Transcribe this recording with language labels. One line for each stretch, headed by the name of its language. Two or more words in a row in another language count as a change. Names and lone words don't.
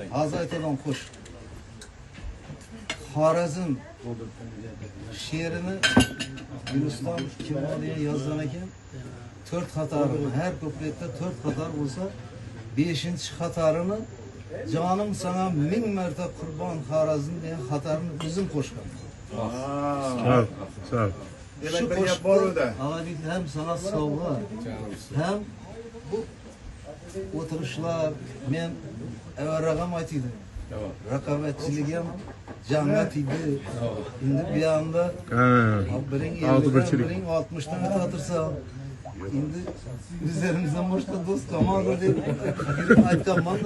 Uzbek: Hozir aytadigan qo'shiq. Xorazm she'rini Guliston Kimoliya yozgan ekan. 4 qator, har kupletda 4 qator bo'lsa, 5-qatorini jonim sana 1000 marta qurbon Xorazm degan xatorini o'zim qo'shgan. Sağ. Şu qo'shiqda hem sana sovg'a, hem bu o'tirishlar men avvalroq aytdim. Raqobatchilik ham jamiyat edi. Endi bu yoqda biring 60dan o'tirsa, endi bizlarimizdan boshqa do'st qolmadi deb aytganman-da.